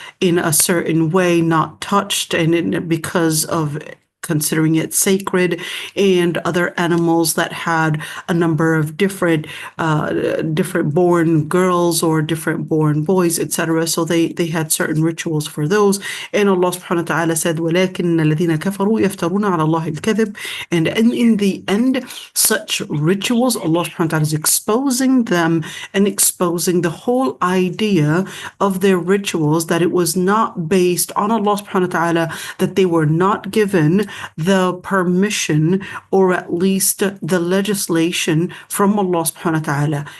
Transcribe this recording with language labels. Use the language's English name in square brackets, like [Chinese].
[English] in a certain way, not touched, and because of considering it sacred, and other animals that had a number of different born girls or different born boys, etc. So they had certain rituals for those. And Allah subhanahu wa ta'ala said, [Arabic] وَلَكِنَّ الَّذِينَ كَفَرُوا يَفْتَرُونَ عَلَى اللَّهِ الْكَذِبِ. [English] And in the end, such rituals, Allah subhanahu wa ta'ala is exposing them and exposing the whole idea of their rituals, that it was not based on Allah subhanahu wa ta'ala, that they were not given the permission or at least the legislation from Allah subhanahu wa ta'ala.